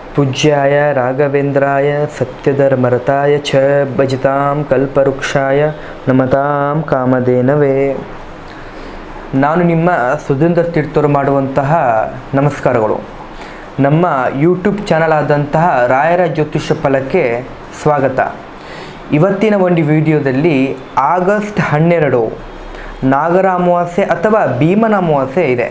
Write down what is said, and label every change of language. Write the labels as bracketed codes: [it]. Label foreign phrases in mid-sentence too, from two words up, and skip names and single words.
[sa] पूज्याय राघवेंद्राय सत्यधर्मरताय च भजतां कल्पवृक्षाय नमतां कामधेनवे। [kn] ನಾನು ನಿಮ್ಮ ಸುಧೀಂದ್ರ ತೀರ್ಥರು ಮಾಡುವಂತಹ ನಮಸ್ಕಾರಗಳು. ನಮ್ಮ ಯೂಟ್ಯೂಬ್ ಚಾನಲ್ ಆದಂತಹ ರಾಯರ ಜ್ಯೋತಿಷ್ಯ ಫಲಕ್ಕೆ ಸ್ವಾಗತ. ಇವತ್ತಿನ ಒಂದು ವಿಡಿಯೋದಲ್ಲಿ ಆಗಸ್ಟ್ 12 ನಾಗರ ಅಮಾವಾಸ್ಯೆ ಅಥವಾ ಭೀಮನ ಅಮಾವಾಸ್ಯೆ ಇದೆ.